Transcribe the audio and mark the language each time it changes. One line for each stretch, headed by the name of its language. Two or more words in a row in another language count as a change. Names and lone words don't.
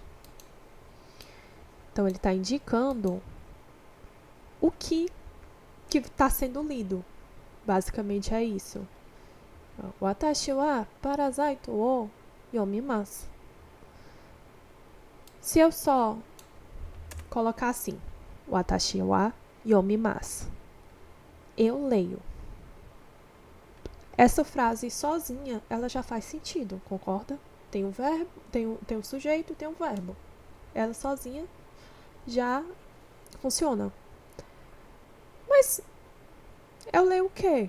Portuguese: Então, ele está indicando o que está sendo lido. Basicamente é isso.
Japanese: 私はパラサイトを読みます.
Portuguese: Se eu só colocar assim,
Japanese: 私は読みます,
Portuguese: eu leio. Essa frase sozinha, ela já faz sentido, concorda? Tem um verbo, tem um sujeito e tem um verbo. Ela sozinha já funciona. Mas eu leio o quê?